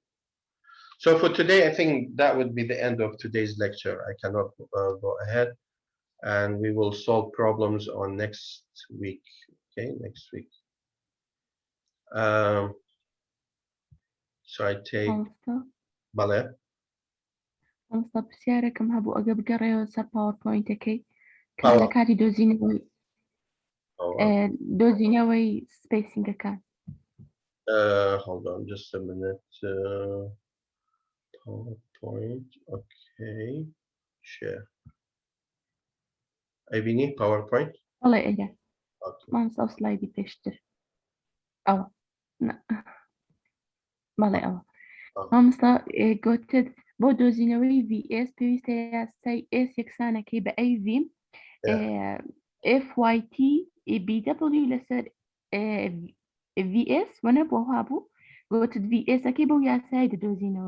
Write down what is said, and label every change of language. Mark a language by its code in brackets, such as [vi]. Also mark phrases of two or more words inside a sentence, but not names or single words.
[en] So for today, I think that would be the end of today's lecture. I cannot go ahead, and we will solve problems on next week. Okay, next week. So I take Bale. [ckb] ئەمستا پرسیارێکم هەبوو ئەگە بگەڕێەوە سەر پاوەرپۆینتەکەی کە لە کاتی دۆزینەوەی سپیسینگەکان. [en] Hold on just a minute. PowerPoint. Okay. Share. [ckb] ئەبینی PowerPoint؟ بەڵێ ئەگە مامستا ئەو سلایدی پێشتر ئەوە بەڵێ ئەوە مامستا گوتت بۆ دۆزینەوەی VS پێویستە یاسای S یەکسانەکەی بە AV FYT BW لەسەر VS وەنە بۆ هابوو گوتت VSەکەی بەو یاسای دەدۆزینەوە.